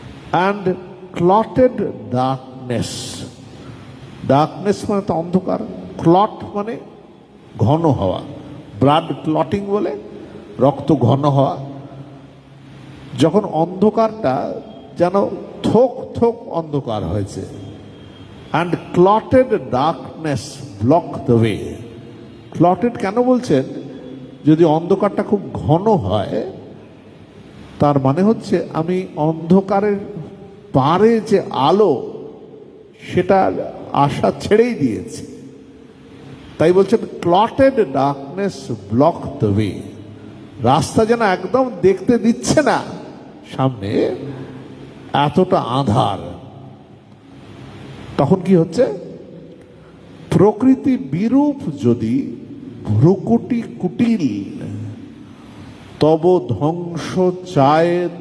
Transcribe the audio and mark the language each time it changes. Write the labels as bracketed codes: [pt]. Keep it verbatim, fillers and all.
[en] and clotted darkness, darkness [bn] মানে তো অন্ধকার, ক্লট মানে ঘন হওয়া, [en] blood clotting [bn] বলে, রক্ত ঘন হওয়া। যখন অন্ধকারটা যেন থোক থোক অন্ধকার হয়েছে। [en] And clotted darkness block the way. [bn] Clotted কেন বলছেন? যদি অন্ধকারটা খুব ঘন হয় তার মানে হচ্ছে আমি অন্ধকারের পারে যে আলো সেটা আশা ছেড়েই দিয়েছি। তাই বলছেন [en] clotted darkness block the way. [bn] রাস্তা যেন একদম দেখতে দিচ্ছে না, সামনে এতটা আঁধার। তখন কি হচ্ছে, প্রকৃতি বিরূপ যদি ভ্রুকুটি কুটিল, তব ধ্বংস চায়